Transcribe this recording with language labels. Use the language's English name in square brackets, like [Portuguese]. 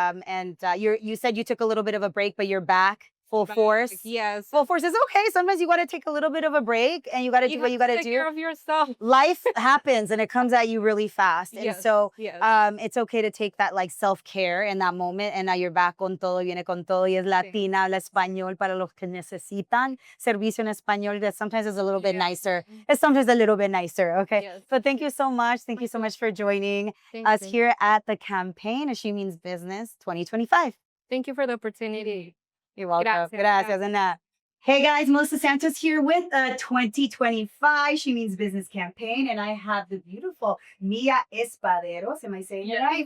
[English] And you said you took a little bit of a break, but you're back. Full force. Yes. Full force is okay. Sometimes you got to take a little bit of a break and you got to do what you got to do. Take care of yourself. Life happens and it comes at you really fast. And so it's okay to take that like self-care in that moment. And now you're back [Spanish] con todo, viene con todo. Y es Latina, habla español para los que necesitan servicio en español. [English] That sometimes is a little bit nicer. It's sometimes a little bit nicer. Okay. Yes. So thank you so much. Thank you so much for joining us here at the campaign. She Means Business 2025. Thank you for the opportunity. You're welcome. Gracias. And hey guys, Melissa Santos here with 2025 She Means Business campaign, and I have the beautiful Mia Espaderos. Am I saying it right?